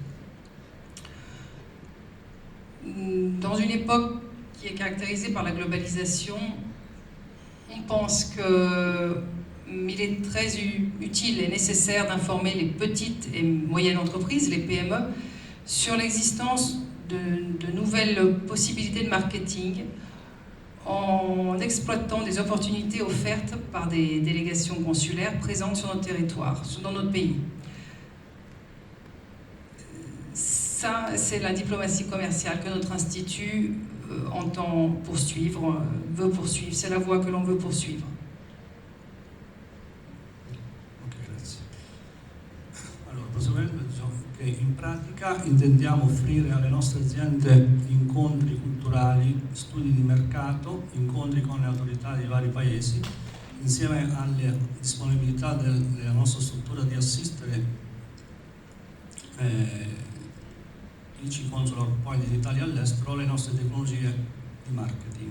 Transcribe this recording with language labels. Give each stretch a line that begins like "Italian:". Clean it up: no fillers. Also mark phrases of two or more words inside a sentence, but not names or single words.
French: Dans une époque qui est caractérisée par la globalisation, on pense qu'il est très utile et nécessaire d'informer les petites et moyennes entreprises, les PME, sur l'existence de nouvelles possibilités de marketing en exploitant des opportunités offertes par des délégations consulaires présentes sur notre territoire, dans notre pays. Ça, c'est la diplomatie commerciale que notre institut entend poursuivre, veut poursuivre. C'est la voie que l'on veut poursuivre.
Italian: Allora, proseguendo, diciamo che in pratica intendiamo offrire alle nostre aziende incontri culturali, studi di mercato, incontri con le autorità dei vari paesi, insieme alle disponibilità della nostra struttura di assistere l'ICI Consular Point d'Italia all'estero, le nostre tecnologie di marketing.